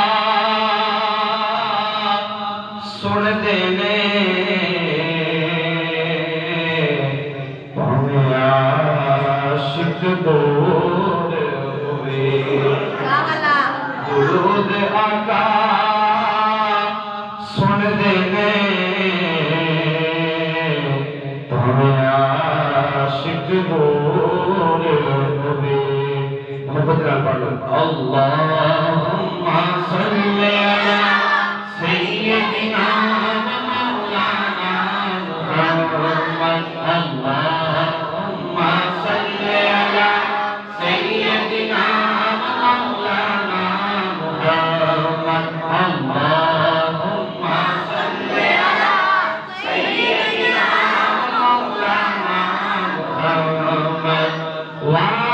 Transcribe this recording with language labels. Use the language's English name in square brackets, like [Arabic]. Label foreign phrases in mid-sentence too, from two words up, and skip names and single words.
[Punjabi] سن دینے بھاویں عاشق دور ہووے، درود آقا سن دینے بھاویں عاشق دور ہووے. محبت نال پڑھ لو [Arabic] اللهم صل على سيدنا ومولانا محمد، اللهم صل على سيدنا ومولانا محمد، اللهم صل على سيدنا ومولانا محمد و